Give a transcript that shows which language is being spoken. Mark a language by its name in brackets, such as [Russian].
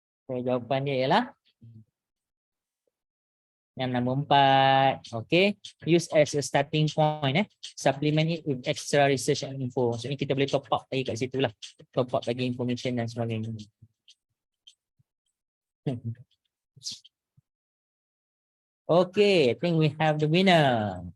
[Malay] So, jawapan dia ialah yang nombor 4. [English] Okay. Use as a starting point. Supplement it with extra research and info. [Malay] So, ini kita boleh top up lagi kat situ lah. [English] Top up [Malay] lagi information dan sebagainya. [English] Okay, I think we have the winner.